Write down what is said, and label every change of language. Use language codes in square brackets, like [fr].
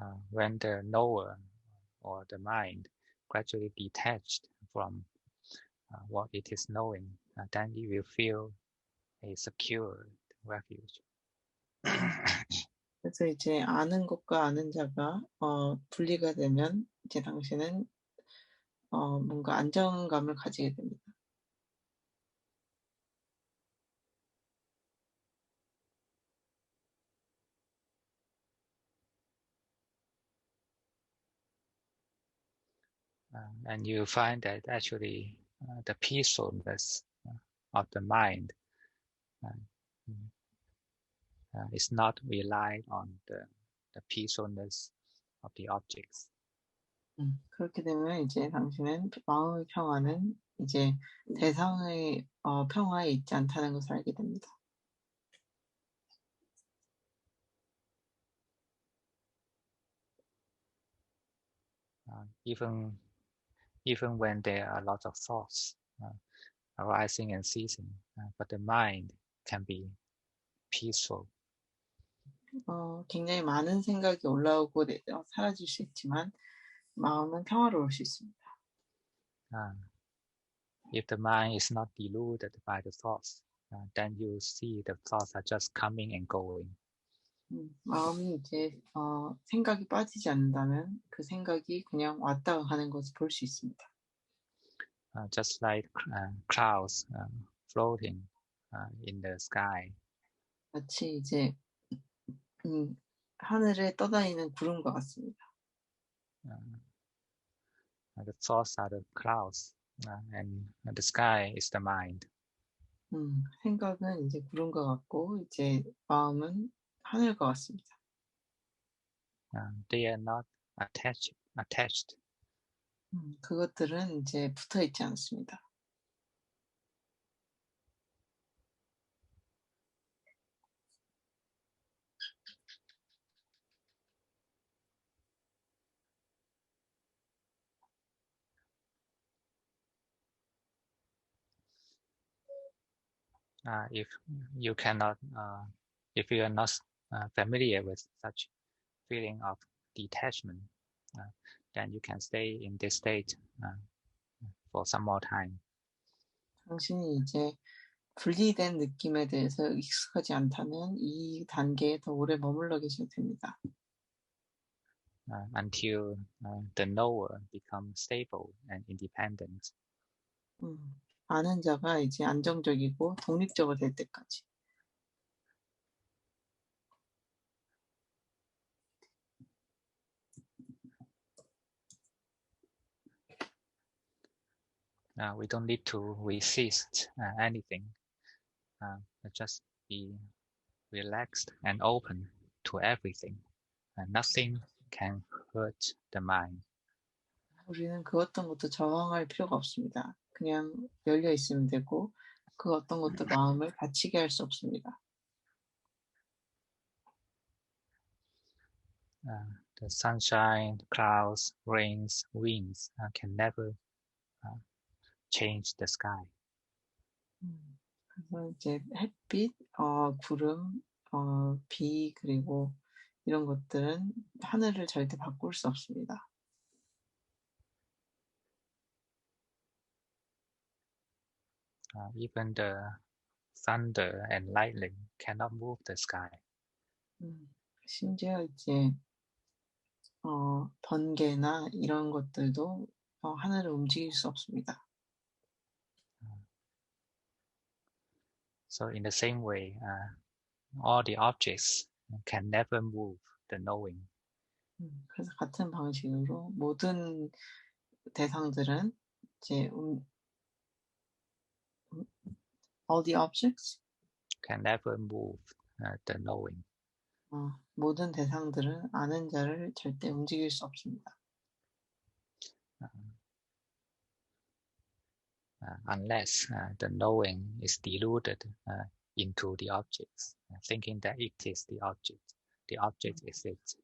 [en] When the knower or the mind gradually detached from what it is knowing, then you will feel a secure refuge. [ko] 그래서 이제 아는 것과 아는 자가 분리가 되면 이제 당신은 뭔가 안정감을 가지게 됩니다. [en] And you find that actually the peacefulness of the mind is not relied on the peacefulness of the objects. [ko] 그렇게 되면 이제 당신은 마음의 평화는 이제 대상의 평화에 있지 않다는 것을 알게 됩니다. [en] Even when there are lots of thoughts arising and ceasing, but the mind can be peaceful. [ko] 굉장히 많은 생각이 올라오고 사라질 수 있지만 마음은 평화로울 수 있습니다. [en] If the mind is not deluded by the thoughts, then you see the thoughts are just coming and going. [ko] 마음이 이제 생각이 빠지지 않는다면 그 생각이 그냥 왔다 가는 것을 볼 수 있습니다. [en] Just like clouds floating in the sky. [ko] 마치 이제 하늘에 떠다니는 구름과 같습니다. [en] The thoughts are the clouds, and the sky is the mind. [ko] 생각은 이제 구름과 같고 이제 마음은 하늘과 같습니다. [en] They are not attached. [ko] 그것들은 이제 붙어 있지 않습니다. [en] if you cannot, if you are not familiar with such feeling of detachment, then you can stay in this state for some more time. [ko] 당신이 이제 분리된 느낌에 대해서 익숙하지 않다면 이 단계에 더 오래 머물러 계셔도 됩니다. [en] Until the knower becomes stable and independent. [ko] 아는 자가 이제 안정적이고 독립적으로 될 때까지. [en] We don't need to resist anything. Just be relaxed and open to everything. Nothing can hurt the mind. [ko] 우리는 그 어떤 것도 저항할 필요가 없습니다. 그냥 열려 있으면 되고 그 어떤 것도 마음을 다치게 할 수 없습니다. [en] The sunshine, clouds, rains, winds can never change the sky. [ko] 그래서 이제 햇빛, 구름, 비 그리고 이런 것들은 하늘을 절대 바꿀 수 없습니다. [en] Even the thunder and lightning cannot move the sky. [ko] 심지어 이제 번개나 이런 것들도 하늘을 움직일 수 없습니다. [en] So in the same way, all the objects can never move the knowing. [ko] 그래서 같은 방식으로 모든 대상들은 이제 [en] all the objects Can never move the knowing. [ko] 모든 대상들은 아는 자를 절대 움직일 수 없습니다. [en] Unless the knowing is deluded into the objects, thinking that it is the object is it.